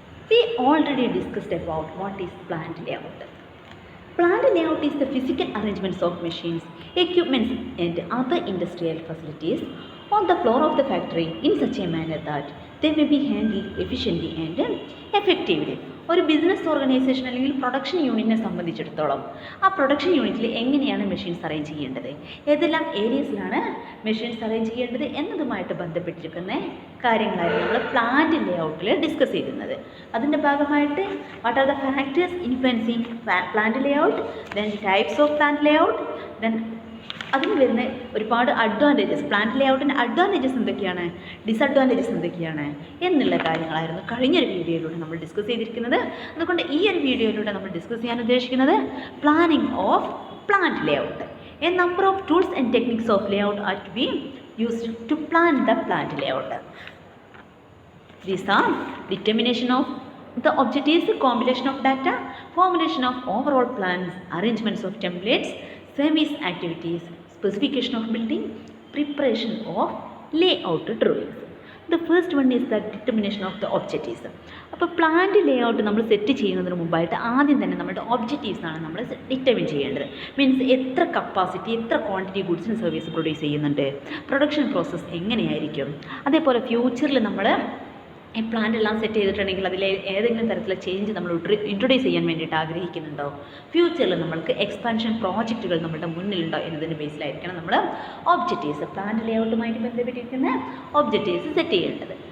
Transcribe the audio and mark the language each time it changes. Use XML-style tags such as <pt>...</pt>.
<en>We already discussed about what is plant layout. Plant layout is the physical arrangements of machines, equipments and other industrial facilities on the floor of the factory in such a manner that they may be handled efficiently and effectively.</en> <ml>ഒരു business organisation അല്ലെങ്കിൽ production യൂണിറ്റിനെ സംബന്ധിച്ചിടത്തോളം ആ production യൂണിറ്റിൽ എങ്ങനെയാണ് machines arrange ചെയ്യേണ്ടത്, ഏതെല്ലാം ഏരിയസിലാണ് machines arrange ചെയ്യേണ്ടത് എന്നതുമായിട്ട് ബന്ധപ്പെട്ടിരിക്കുന്ന കാര്യങ്ങളായിരുന്നു നമ്മൾ പ്ലാന്റ് ലേഔട്ടിൽ ഡിസ്കസ് ചെയ്തിരുന്നത്. അതിൻ്റെ ഭാഗമായിട്ട്</ml> <en>what are the factors influencing plant layout,</en> <ml>then types of plant layout, then അതിന് വരുന്ന ഒരുപാട് അഡ്വാൻറ്റേജസ്, പ്ലാന്റ് ലേഔട്ടിൻ്റെ അഡ്വാൻറ്റേജസ് എന്തൊക്കെയാണ്, ഡിസഡ്വാൻറ്റേജസ് എന്തൊക്കെയാണ് എന്നുള്ള കാര്യങ്ങളായിരുന്നു കഴിഞ്ഞൊരു വീഡിയോയിലൂടെ നമ്മൾ ഡിസ്കസ് ചെയ്തിരിക്കുന്നത്. അതുകൊണ്ട് ഈ ഒരു വീഡിയോയിലൂടെ നമ്മൾ ഡിസ്കസ് ചെയ്യാൻ ഉദ്ദേശിക്കുന്നത് planning of plant layout.</ml> <en>A number of tools and techniques of layout are to be used to plan the plant layout. These are determination of the objectives, compilation of data, formulation of overall plans, arrangements of templates, service activities, specification of building, preparation of layout drawings. The first one is the determination of the objectives.</en> <ml>അപ്പോൾ plant layout നമ്മൾ set ചെയ്യുന്നതിന് മുമ്പായിട്ട് ആദ്യം തന്നെ നമ്മുടെ ഒബ്ജക്റ്റീവ്സാണ് നമ്മൾ determine ചെയ്യേണ്ടത്. Means എത്ര കപ്പാസിറ്റി, എത്ര quantity goods and service produce ചെയ്യുന്നുണ്ട്, പ്രൊഡക്ഷൻ പ്രോസസ്സ് എങ്ങനെയായിരിക്കും, അതേപോലെ ഫ്യൂച്ചറിൽ നമ്മൾ ഈ പ്ലാന്റ് എല്ലാം സെറ്റ് ചെയ്തിട്ടുണ്ടെങ്കിൽ അതിൽ ഏതെങ്കിലും തരത്തിലുള്ള ചേഞ്ച് നമ്മൾ ഇൻട്രൊഡ്യൂസ് ചെയ്യാൻ വേണ്ടിയിട്ട് ആഗ്രഹിക്കുന്നുണ്ടോ, ഫ്യൂച്ചറിൽ നമ്മൾക്ക് എക്സ്പാൻഷൻ പ്രോജക്റ്റുകൾ നമ്മുടെ മുന്നിലുണ്ടോ എന്നതിൻ്റെ ബേസിലായിരിക്കണം നമ്മൾ ഒബ്ജക്റ്റീവ്സ്, പ്ലാന്റ് ലേഔട്ടുമായിട്ട് ബന്ധപ്പെട്ടിരിക്കുന്ന ഒബ്ജക്റ്റീവ്സ് സെറ്റ് ചെയ്യേണ്ടത്.</ml>